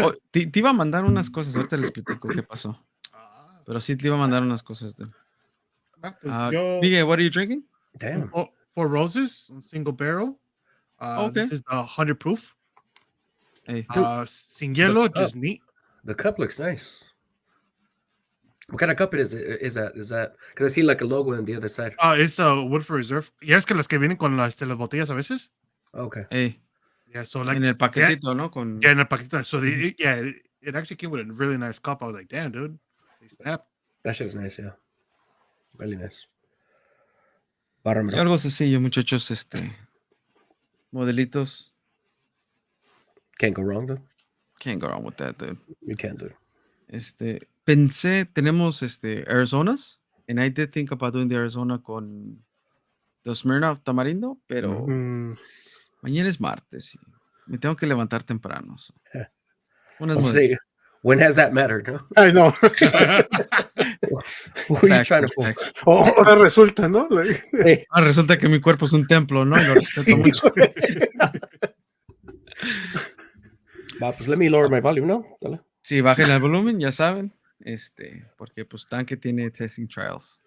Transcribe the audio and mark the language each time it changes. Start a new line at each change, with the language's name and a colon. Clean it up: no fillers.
Spanish: Te iba a mandar unas cosas, ahorita les platico qué pasó. Pero sí te iba a mandar unas cosas, dude.
English: Miguel, what are you drinking? Damn. Four Roses, single barrel. Okay. This is the 100 proof. Hey.
Spanish: Sin hielo,
English: just neat. The cup looks nice. What kind of cup it is? Is that? Because I see like a logo on the other side. It's a Woodford Reserve.
Spanish: Ya es que las que vienen con las botellas a veces.
English: Okay. Hey. Yeah, so like
Spanish: en el paquetito, ¿no? Yeah, en el paquetito.
English: So it actually came with a really nice cup. I was like, damn, dude. That shit is nice, yeah. Really nice.
Spanish: Algo sencillo, muchachos, modelitos.
English: Can't go wrong, dude. Can't go wrong with that, dude. You can't, dude.
Spanish: Pensé, tenemos Arizonas,
English: and I did think about doing the Arizona con the Smirnoff Tamarindo,
Spanish: pero mañana es martes y me tengo que levantar temprano. So.
English: When has that mattered, no? I know. Who are you trying to pull?
Spanish: Ahora resulta, ¿no? Sí. Resulta que mi cuerpo es un templo, ¿no? Lo respeto mucho. Va, pues
English: let me lower my volume, ¿no?
Spanish: Dale. Sí, bajen el volumen, ya saben. Porque pues Tanque tiene testing trials.